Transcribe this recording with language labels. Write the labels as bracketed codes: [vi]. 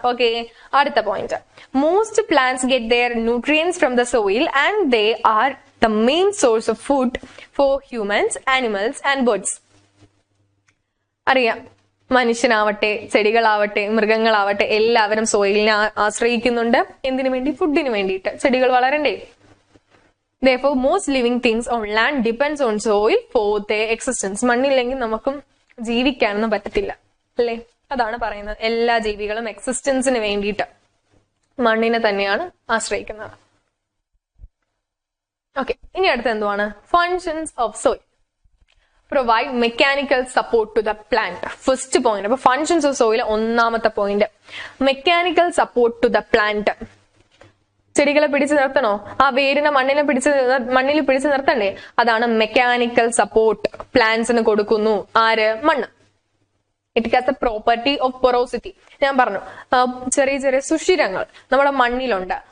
[en] okay, [ml] അടുത്ത point. [en] Most plants get their nutrients from the soil and they are the main source of food for humans, animals and birds. [ml] അറിയാം, മനുഷ്യനാവട്ടെ, ചെടികളാവട്ടെ, മൃഗങ്ങളാവട്ടെ, എല്ലാവരും സോയിലിനെ ആശ്രയിക്കുന്നുണ്ട്. എന്തിനു വേണ്ടി? ഫുഡിന് വേണ്ടിയിട്ട്. ചെടികൾ വളരണ്ടേ? [en] Therefore, most living things on land depends on soil for their existence. [ml] മണ്ണില്ലെങ്കിൽ നമുക്കും ജീവിക്കാനൊന്നും പറ്റത്തില്ല, അല്ലേ? അതാണ് പറയുന്നത്. എല്ലാ ജീവികളും എക്സിസ്റ്റൻസിന് വേണ്ടിയിട്ട് മണ്ണിനെ തന്നെയാണ് ആശ്രയിക്കുന്നത്. ഓക്കെ, ഇനി അടുത്ത എന്തുവാണ്? Functions of soil. [en] Provide mechanical support to the plant. First point. [ml] അപ്പൊ ഫങ്ഷൻസ് ഓഫ് സോയിൽ ഒന്നാമത്തെ point. [en] Mechanical support to the plant. [ml] ചെടികളെ പിടിച്ചു നിർത്തണോ? ആ വേരിനെ മണ്ണിൽ പിടിച്ചു നിർത്തണ്ടേ? അതാണ് മെക്കാനിക്കൽ സപ്പോർട്ട് പ്ലാന്റ്സിന് കൊടുക്കുന്നു. ആര്? മണ്ണ്. [en] It has a property of porosity. [ml] ഞാൻ പറഞ്ഞു, ചെറിയ ചെറിയ സുഷിരങ്ങൾ നമ്മുടെ മണ്ണിലുണ്ട്.